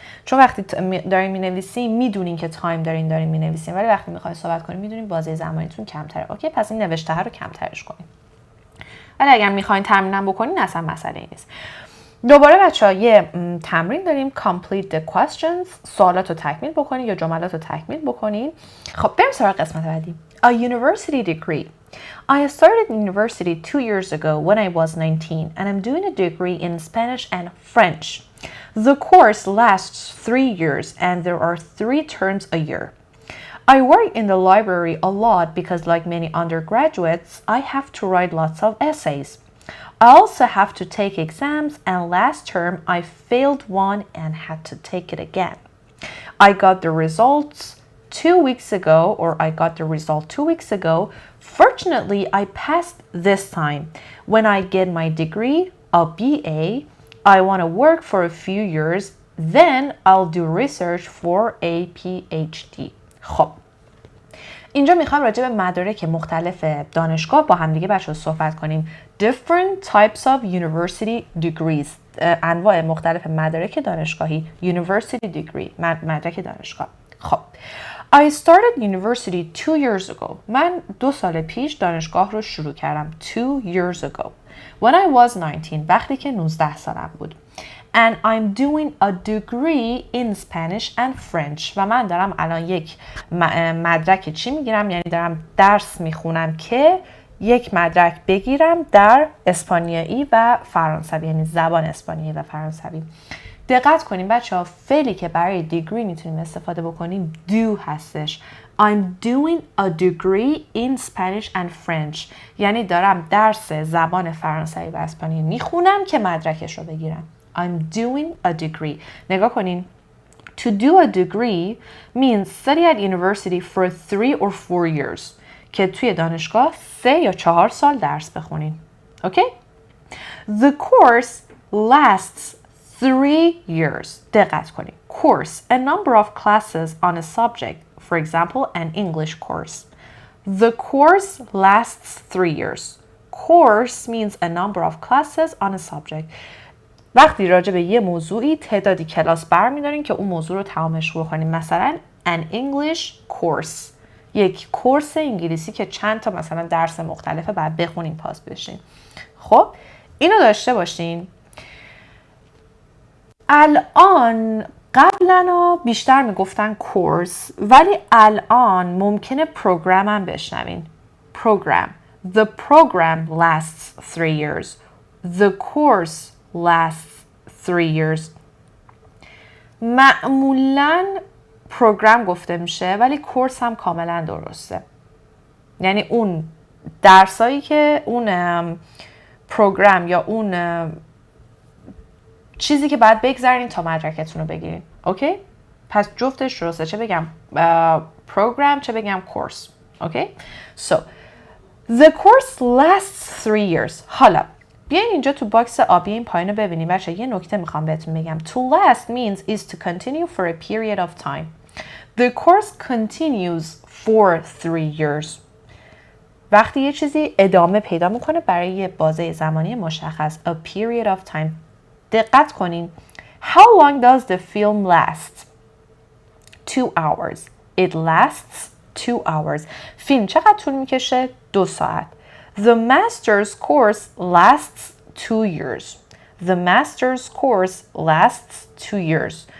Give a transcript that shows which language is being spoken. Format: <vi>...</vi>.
<fa>چون وقتی دارین مینویسین میدونین که تایم دارین مینویسین، ولی وقتی میخواین صحبت کنین میدونین بازه زمانیتون کمتره، اوکی؟ پس این نوشته رو کمترش کنین. ولی اگر میخواین تمرین بکنین اصلا مسئله نیست. دوباره بچه‌ها یه تمرین داریم،</fa> <en>complete the questions.</en> <fa>سوالات رو تکمیل بکنین یا جملات رو تکمیل بکنین. خب بریم سراغ قسمت بعدی.</fa> <en>A university degree. I started university 2 years ago when I was 19 and I'm doing a degree in Spanish and French. The course lasts 3 years and there are 3 terms a year. I work in the library a lot because like many undergraduates, I have to write lots of essays. I also have to take exams and last term I failed one and had to take it again. I got the results 2 weeks ago, or I got the result 2 weeks ago. Fortunately, I passed this time. When I get my degree, a BA, I want to work for a few years, then I'll do research for a PhD.</en> <fa>خب اینجا میخوام راجع به مدارک مختلف دانشگاه با همدیگه بچه‌ها صحبت کنیم.</fa> <en>Different types of university degrees.</en> <fa>انواع مختلف مدارک دانشگاهی.</fa> <en>University degree.</en> <fa>مدرک دانشگاه.</fa> <en>خب I started university 2 years ago.</en> <fa>من 2 سال پیش دانشگاه رو شروع کردم.</fa> <en>2 years ago. When I was 19.</en> <fa>وقتی که 19 سالم بود.</fa> <en>And I'm doing a degree in Spanish and French.</en> <fa>و من دارم الان یک مدرک چی میگیرم؟ یعنی دارم درس میخونم که یک مدرک بگیرم در اسپانیایی و فرانسوی، یعنی زبان اسپانیایی و فرانسوی. دقت کنیم بچه ها، فعلی که برای دیگری میتونیم استفاده بکنیم do هستش.</fa> <en>I'm doing a degree in Spanish and French.</en> <fa>یعنی دارم درس زبان فرانسوی و اسپانیایی میخونم که مدرکش رو بگیرم.</fa> <en>I'm doing a degree.</en> <fa>نگاه کنین.</fa> <en>To do a degree means study at university for 3 or 4 years.</en> <fa>که توی دانشگاه 3 یا 4 سال درس بخونین.</fa> <en>Okay? The course lasts 3 years.</en> <fa>دقت کنین.</fa> <en>Course, a number of classes on a subject. For example, an English course. The course lasts 3 years. Course means a number of classes on a subject.</en> <fa>وقتی راجع به یه موضوعی تعدادی کلاس برمی‌دارین که اون موضوع رو تمامش بکنین.</fa> <en>مثلا an English course.</en> <fa>یک کورس انگلیسی که چند تا مثلا درس مختلفه بعد بخونین پاس بشین. خب اینو داشته باشین. الان قبلا بیشتر میگفتن کورس، ولی الان ممکنه پروگرام هم بشنوین. پروگرام.</fa> <en>The program lasts 3 years. The course lasts 3 years.</en> <fa>معمولاً پروگرام گفته میشه ولی کورس هم کاملا درسته. یعنی اون درسایی که اون پروگرام یا اون چیزی که باید بگذارین تا مدرکتون رو بگیرین. اوکی؟ پس جفتش درسته، چه بگم پروگرام چه بگم کورس.</fa> <en>Okay? So the course lasts 3 years.</en> <fa>حالا بیاین اینجا تو باکس آبی این پایین رو ببینیم بچه. یه نکته میخوام بهتون بگم.</fa> <en>To last means is to continue for a period of time. The course continues for 3 years.</en> <fa>وقتی یه چیزی ادامه پیدا میکنه برای یه بازه زمانی مشخص.</fa> <en>A period of time.</en> <fa>دقت کنین.</fa> <en>How long does the film last? 2 hours. It lasts 2 hours.</en> <fa>فیلم چقدر طول میکشه؟ 2 ساعت.</fa> <en>The master's course lasts 2 years. The master's course lasts 2 years.</en>